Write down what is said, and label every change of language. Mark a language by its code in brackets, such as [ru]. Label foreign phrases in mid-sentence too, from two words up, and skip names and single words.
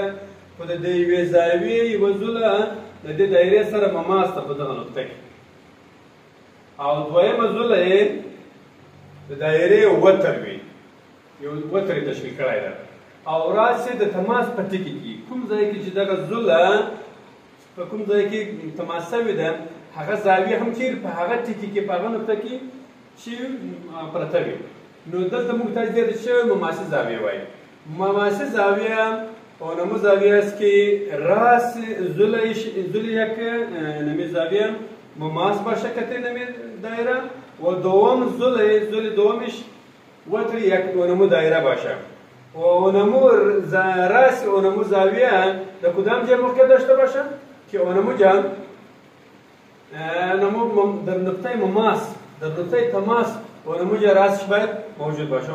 [ps] خو د دې یوې زاویې یوه زوله د دې دایرې سره مماس ده په دغه نقطه کې او دویمه زوله یې د دایرې وتر وي، یو وتر یې تشکیل کړی ده او راسې د تماس په ټکي کې کوم ځای کې چې دغه زوله په کوم ځای کې تماس شوې ده هغه زاویه هم چیرې په هغه ټکي کې په هغه نقطه کې چې پرته وي. نو دلته موږ ته زیاده شوې مماثل زاویه وایي. [fa] مماثل زاویه اونمو زاویه است که راس زل یک نمی زاویه مماس باشه که نمی دایره و دوم زل دومش وتر یک اونمو دایره باشه و اونمو راس اونمو زاویه در کدام جای موقعیت داشته باشه که اونمو جا در نقطه مماس در نقطه تماس اونمو جا راسش باید موجود باشه.